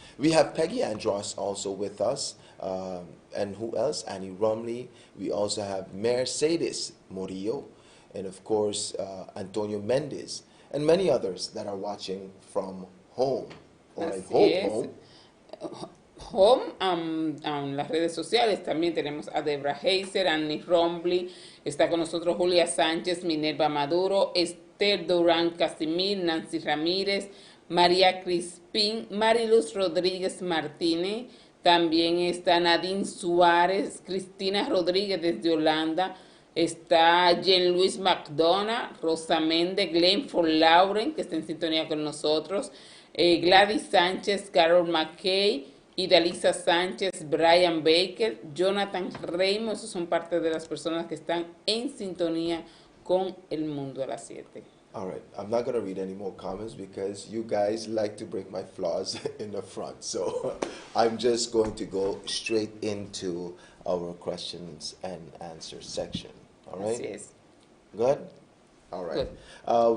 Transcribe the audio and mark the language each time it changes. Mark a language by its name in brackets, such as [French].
[English] We have Peggy Andros also with us, and who else? Annie Romley. We also have Mercedes Murillo, and of course Antonio Mendez, and many others that are watching from home. Or I [Spanish] Así [English] hope [Spanish] es. [English] home. [Spanish] Las redes sociales también tenemos a Debra Heiser, Annie Romley, está con nosotros Julia Sánchez, Minerva Maduro, Esther Durán Casimir, Nancy Ramírez, María Crispín, Mariluz Rodríguez Martínez, también está Nadine Suárez, Cristina Rodríguez desde Holanda, está Jean-Louis McDonough, Rosa Méndez, Glenford Lauren, que está en sintonía con nosotros, Gladys Sánchez, Carol McKay, Idalisa Sánchez, Brian Baker, Jonathan Reimo, esos son parte de las personas que están en sintonía con El Mundo a las 7. [English] All right, I'm not going to read any more comments because you guys like to break my flaws in the front. So I'm just going to go straight into our questions and answers section. All right? [Spanish] Así es. [English] Good? All right. Good.